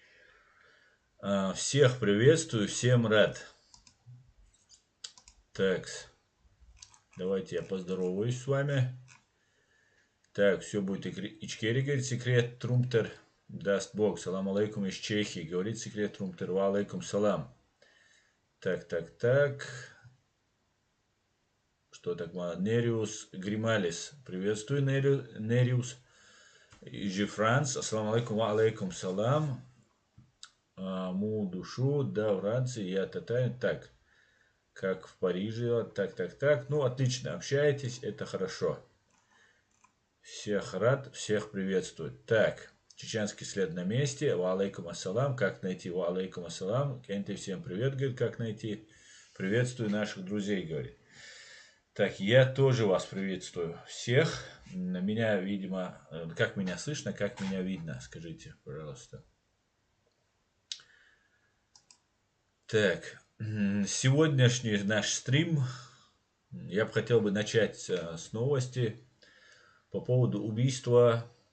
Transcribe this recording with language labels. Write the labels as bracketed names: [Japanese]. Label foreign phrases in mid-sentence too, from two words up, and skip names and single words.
[Russian] Всех приветствую, всем рад. Так, давайте я поздороваюсь с вами. Так, все будет Ичкерия, говорит секрет Трумтер. Даст Бог. [Arabic] سلام عليكم [Russian] из Чехии. Говорит секрет Трумтер. [Arabic] وعليكم سلام. [Russian] Так. Что так мало? Нериус Грималис. Приветствую, Нериус. Иджи Франц. [Arabic] السلام عليكم. وعليكم سلام. [Russian] Му душу. Да, Франции. Я татарин. Так. Как в Париже. Так. Ну, отлично. Общаетесь. Это хорошо. Всех рад, всех приветствую. Так, чеченский след на месте. [Arabic] وعليكم السلام. [Russian] Как найти? [Arabic] وعليكم السلام. [Russian] Кенти, всем привет, говорит, как найти. Приветствую наших друзей, говорит. Так, я тоже вас приветствую. Всех. Меня, видимо, как меня слышно, как меня видно, скажите, пожалуйста. Так, сегодняшний наш стрим я бы хотел начать с новости по поводу убийства